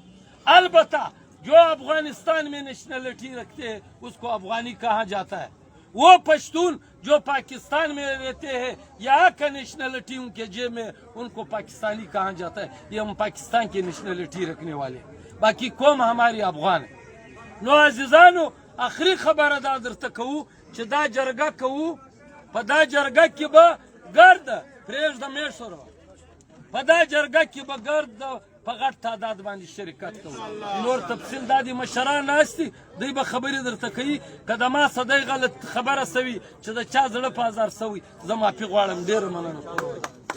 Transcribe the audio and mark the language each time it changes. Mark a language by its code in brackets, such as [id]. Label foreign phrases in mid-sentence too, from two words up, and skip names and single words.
[ur] البتہ جو افغانستان میں نیشنلٹی رکھتے ہیں اس کو افغانی کہا جاتا ہے، وہ پشتون جو پاکستان میں رہتے ہیں یہاں کا نیشنلٹی ان کے جیب میں، ان کو پاکستانی کہا جاتا ہے، یہ ہم پاکستان کی نیشنلٹی رکھنے والے ہیں، باقی قوم ہماری افغان ہے۔ [ps] نو عزیزانو آخری خبر دا درته کوو چې دا جرګه کوو، په دا جرګه کې به ګرد پرېږده میشورو، په دا جرګه کې به ګرد په غټ تعداد باندې شرکت کوو، نور تفصیل دا دي مشران ناست دي، دوی به خبرې درته کوي، که د ما څه دی غلط خبره سوي چې د چا زړه په ازار سوي، زه معافي غواړم، ډېره مننه.